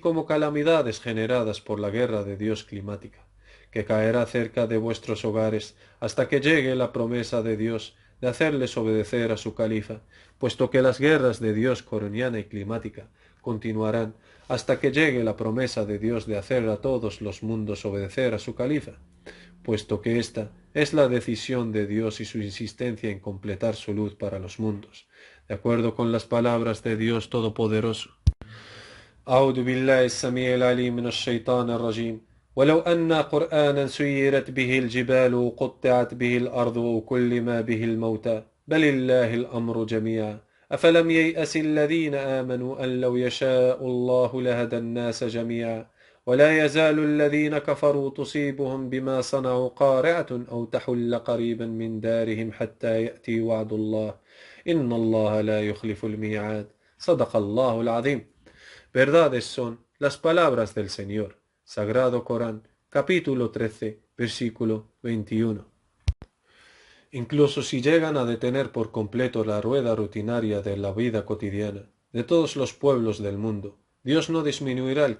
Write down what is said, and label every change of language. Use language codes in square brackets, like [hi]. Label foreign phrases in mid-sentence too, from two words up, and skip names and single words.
[es] como calamidades generadas por la guerra de Dios climática, que caerá cerca de vuestros hogares hasta que llegue la promesa de Dios de hacerles obedecer a su califa, puesto que las guerras de Dios coroniana y climática continuarán hasta que llegue la promesa de Dios de hacer a todos los mundos obedecer a su califa, puesto que esta es la decisión de Dios y su insistencia en completar su luz para los mundos, de acuerdo con las palabras de Dios Todopoderoso. [ar] أعوذ بالله السميع العليم من الشيطان الرجيم ولو أن قرآنا سيرت به الجبال وقطعت به الأرض وكلم به الموتى بل الله الأمر جميعا أفلم ييأس الذين آمنوا أن لو يشاء الله لهدى الناس جميعا ولا يزال الذين كفروا تصيبهم بما صنعوا قارعة أو تحل قريبا من دارهم حتى يأتي وعد الله إن الله لا يخلف الميعاد صدق الله العظيم. [es] Verdades son las palabras del Señor. Sagrado Corán, capítulo 13, versículo 21. Incluso si llegan a detener por completo la rueda rutinaria de la vida cotidiana de todos los pueblos del mundo, Dios no disminuirá el